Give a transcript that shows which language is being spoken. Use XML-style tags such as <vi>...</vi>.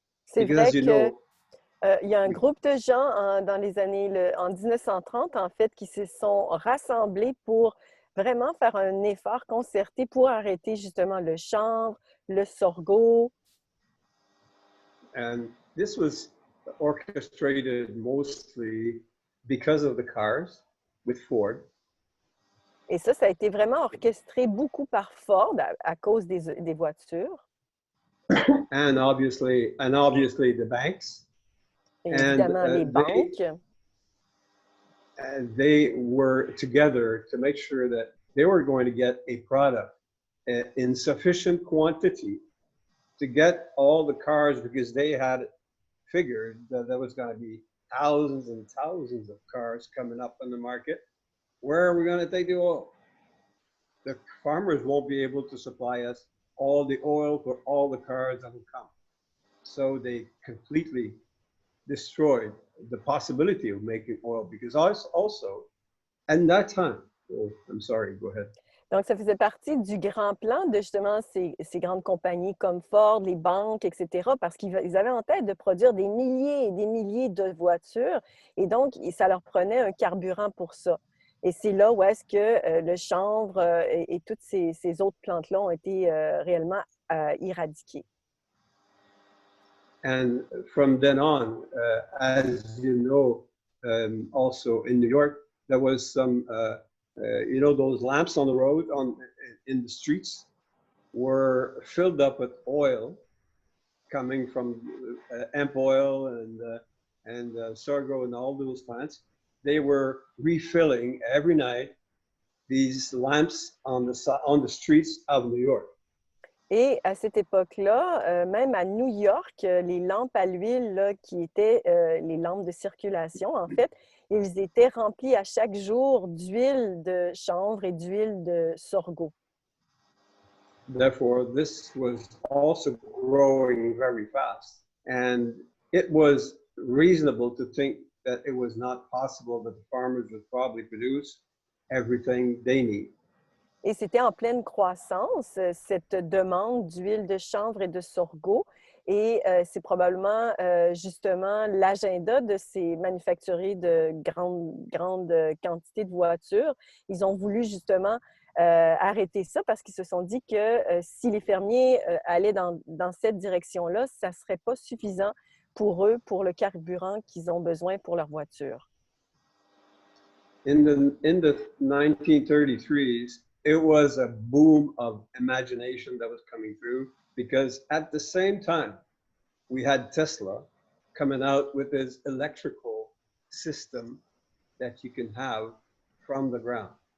<fr>C'est vrai que il y a un groupe de gens dans les années, en 1930, en fait, qui se sont rassemblés pour vraiment faire un effort concerté pour arrêter justement le chanvre, le sorgho.</fr> <en>And this was orchestrated mostly because of the cars with Ford.</en> <fr>Et ça a été vraiment orchestré beaucoup par Ford à cause des voitures.</fr> <en>And obviously the banks.</en> <fr>Et évidemment, les banques.</fr> <en>They were together to make sure that they were going to get a product in sufficient quantity to get all the cars, because they had figured that there was going to be thousands and thousands of cars coming up on the market. Where are we going to take the oil? The farmers won't be able to supply us all the oil for all the cars that will come. So they completely destroyed the possibility of making oil, because also And that time, oh, I'm sorry, go ahead.</en> <fr>Donc, ça faisait partie du grand plan de justement ces grandes compagnies comme Ford, les banques, etc., parce qu'ils avaient en tête de produire des milliers et des milliers de voitures et donc, ça leur prenait un carburant pour ça. Et c'est là où est-ce que le chanvre et toutes ces autres plantes-là ont été réellement éradiquées.</fr> <en>And from then on, as you know, also in New York, there was some, you know, those lamps on the road, in the streets, were filled up with oil coming from hemp oil and sorghum and all those plants. They were refilling every night these lamps on the streets of New York.</en> <fr>Et à cette époque-là, même à New York, les lampes à l'huile, là, qui étaient les lampes de circulation, en fait, ils étaient remplis à chaque jour d'huile de chanvre et d'huile de sorgho.</fr> <en>Therefore, this was also growing very fast. And it was reasonable to think that it was not possible that the farmers would probably produce everything they need.</en> <fr>Et c'était en pleine croissance, cette demande d'huile de chanvre et de sorgho. Et c'est probablement justement l'agenda de ces manufacturiers de grandes quantités de voitures. Ils ont voulu justement arrêter ça parce qu'ils se sont dit que si les fermiers allaient dans cette direction-là, ça ne serait pas suffisant pour eux, pour le carburant qu'ils ont besoin pour leur voiture.</fr> <en>In the 1933s, it was a boom of imagination that was coming through because at the same time, we had Tesla coming out with his electrical system that you can have from the ground.</en>